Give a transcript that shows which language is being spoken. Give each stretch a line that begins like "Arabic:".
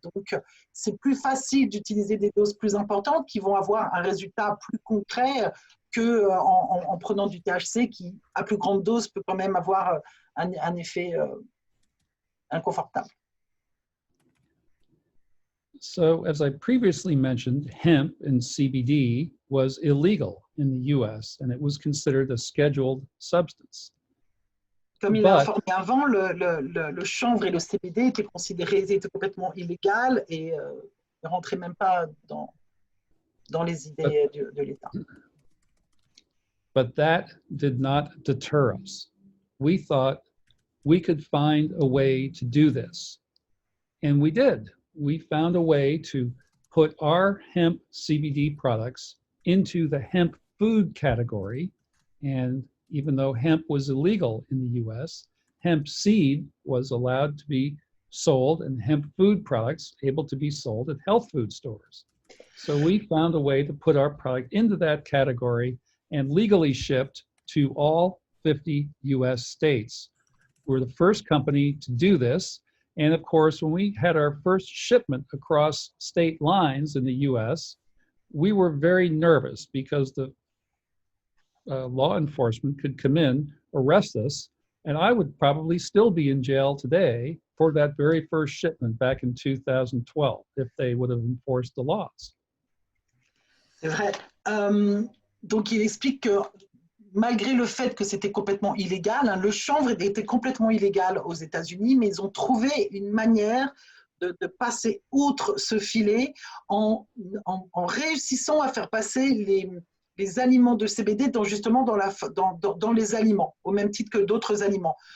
French: Donc, c'est plus facile d'utiliser des doses plus importantes qui vont avoir un résultat plus concret qu'en prenant du THC qui, à plus grande dose, peut quand même avoir un effet inconfortable.
English: So, as I previously mentioned, hemp and CBD was illegal in the US and it was considered a scheduled substance.
French: Comme il a informé avant, le chanvre et le CBD étaient complètement illégaux et ne rentraient même pas dans les idées de l'État.
English: But that did not deter us. We thought we could find a way to do this. And we did. We found a way to put our hemp CBD products into the hemp food category. And even though hemp was illegal in the US, hemp seed was allowed to be sold and hemp food products able to be sold at health food stores. So we found a way to put our product into that category and legally shipped to all 50 US states. We're the first company to do this. And of course, when we had our first shipment across state lines in the US, we were very nervous because the law enforcement could come in, arrest us, and I would probably still be in jail today for that very first shipment back in 2012 if they would have enforced the laws.
French: C'est vrai. Donc, il explique que malgré le fait que c'était complètement illégal, hein, le chanvre était complètement illégal aux États-Unis, mais ils ont trouvé une manière de passer outre ce filet en réussissant à faire passer les aliments de CBD justement dans les aliments, au même titre que d'autres aliments.